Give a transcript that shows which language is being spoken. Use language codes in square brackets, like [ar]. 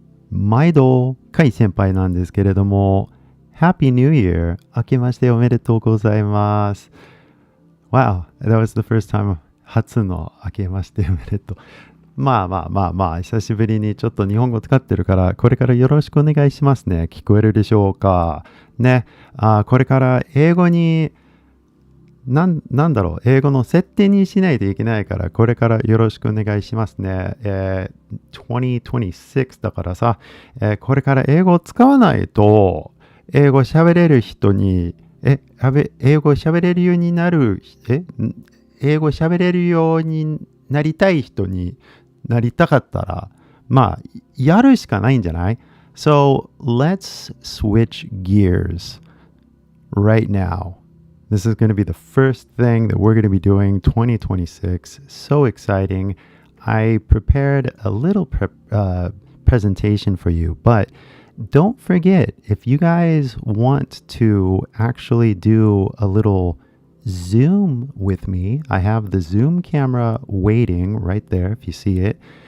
[ja] 毎度、カイ先輩なんですけれども、 [en] Happy New Year! [ja] 明けましておめでとうございます。 [en] Wow, that was the first time [ja] 初の明けましておめでとう。まあ、久しぶりにちょっと日本語使ってるから、これからよろしくお願いしますね。聞こえるでしょうかね。これから英語に、なんだろう、英語の設定にしないといけないから、これからよろしくお願いしますね。 2026だからさ、これから英語を使わないと、英語喋れる人に、英語喋れるようになる、英語喋れるようになりたい人になりたかったら、まあ、やるしかないんじゃない？ [en] So, let's switch gears right now.This is going to be the first thing that we're going to be doing 2026. So exciting. I prepared a little presentation for you, but don't forget, if you guys want to actually do a little Zoom with me, I have the Zoom camera waiting right there if you see it.